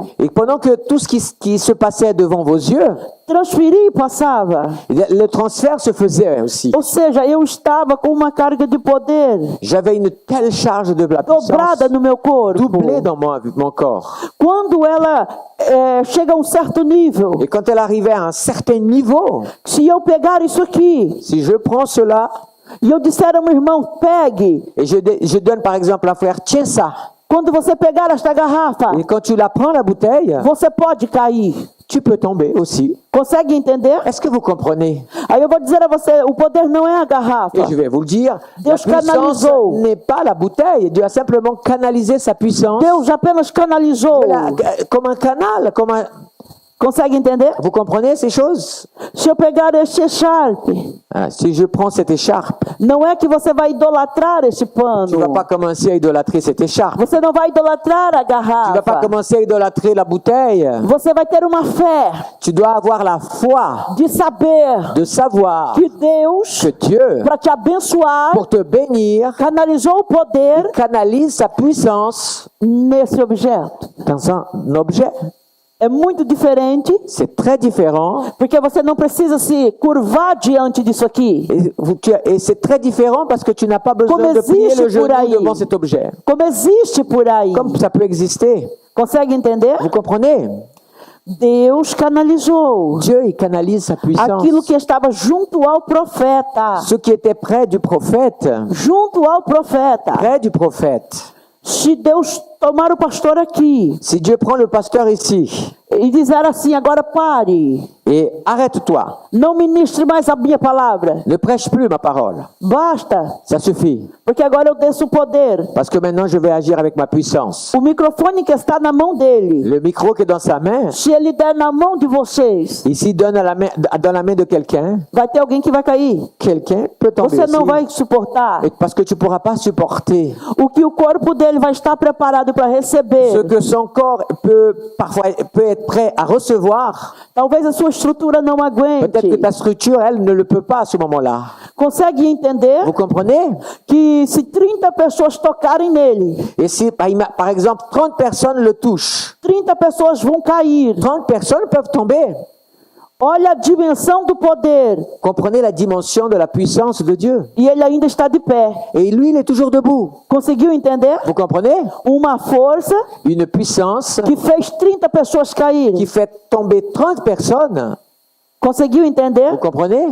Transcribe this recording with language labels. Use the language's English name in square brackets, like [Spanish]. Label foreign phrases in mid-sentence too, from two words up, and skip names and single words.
[French] Et pendant que tout ce qui se passait devant vos yeux, [Portuguese] transferia e passava. [French] le transfert se faisait aussi. [Portuguese] Ou seja, eu estava com uma carga de poder [French] J'avais une telle charge de la puissance [Portuguese] dobrada no meu corpo. [French] doublée dans mon corps. [Portuguese] Quando ela chega a um certo nível, [French] Et quand elle arrivait à un certain niveau, [Portuguese] se eu pegar isso aqui [French] si je prends cela [Portuguese] e eu disser ao meu irmão, pegue, [French] et je donne par exemple à un frère, tiens ça, [Portuguese] Quando você pegar esta garrafa, [French] Et quand tu la prends, la bouteille, [Portuguese] você pode cair. [French] tu peux tomber aussi. [Portuguese] Consegue entender? [French] Est-ce que vous comprenez? [Portuguese] Aí eu vou dizer a você, o poder não é a garrafa. [French] Et je vais vous le dire, la [Portuguese] Deus [French] puissance [Portuguese] canalisou. [French] n'est pas la bouteille. Dieu a simplement canalisé sa puissance. [Portuguese] Deus apenas canalizou. [French] Comme un canal, comme un... [Portuguese] Consegue entender? [French] Vous comprenez ces choses? [Portuguese] Se eu pegar este echarpe, [French] Ah, si je prends cette écharpe, [Portuguese] não é que você vai idolatrar este [French] tu ne vas [Portuguese] pano. [French] pas commencer à idolâtrer cette écharpe. [Portuguese] Você não vai idolatrar a [French] Tu ne vas pas [Portuguese] garrafa. [French] commencer à idolâtrer la bouteille. [Portuguese] Você vai ter uma fé [French] Tu dois avoir la foi [Portuguese] de saber [French] de savoir [Portuguese] que Deus, [French] que Dieu, [Portuguese] para te abençoar, [French] pour te bénir, [Portuguese] canalizou o poder [French] canalise sa puissance [Portuguese] nesse objeto. [French] dans un objet. [Portuguese] É muito diferente, [French] C'est très différent. [Portuguese] porque você não precisa se curvar diante disso aqui. [French] Et c'est très différent parce que tu n'as pas besoin Comme de plier [Portuguese] existe [French] le genou [Portuguese] por aí. [French] devant cet objet. [Portuguese] Como existe por aí. [French] Comme ça peut exister. [Portuguese] Consegue entender? [French] Vous comprenez? [Portuguese] Deus canalizou [French] Dieu, il canalise sa puissance. [Portuguese] aquilo que estava junto ao profeta. [French] Ce qui était près du prophète, [Portuguese] Junto ao profeta. [French] près du prophète. [Portuguese] Se Deus tomar o pastor aqui [French] Si Dieu prend le pasteur ici [Portuguese] e dizer assim, agora pare, [French] et arrête-toi, [Portuguese] não ministre mais a minha palavra, [French] ne prêche plus ma parole, [Portuguese] basta, [French] ça suffit. [Portuguese] porque agora eu desço o poder. [French] Parce que maintenant je vais agir avec ma puissance. [Portuguese] O microfone que está na mão dele, [French] Le micro qui est dans sa main, [Portuguese] se ele der na mão de vocês, [French] ici donne dans la main de quelqu'un, [Portuguese] vai ter alguém que vai cair. [French] quelqu'un peut tomber [Portuguese] Você não [French] aussi. [Portuguese] vai suportar. [French] Et parce que tu ne pourras pas supporter [Portuguese] O que o corpo dele vai estar preparado para [French] ce [Portuguese] receber. [French] que son corps peut être prêt à recevoir. [Portuguese] Talvez a sua estrutura não [French] Peut-être que [Portuguese] aguente. [French] ta structure, elle, ne le peut pas à ce moment-là. [Portuguese] Consegue entender [French] Vous comprenez? [Portuguese] que se 30 pessoas tocarem nele, [French] Et si, par exemple, 30 personnes le touchent, [Portuguese] 30 pessoas vão cair. [French] 30 personnes peuvent tomber. [Portuguese] Olha a dimensão do poder. [French] Comprenez la dimension de la puissance de Dieu. [Portuguese] E ele ainda está de pé. [French] Et lui, il est toujours debout. [Portuguese] Conseguiu entender? [French] Vous comprenez? [Portuguese] Uma força [French] Une puissance [Portuguese] que fez 30 pessoas caírem. [French] qui fait tomber 30 personnes. [Portuguese] Conseguiu entender? [French] Vous comprenez?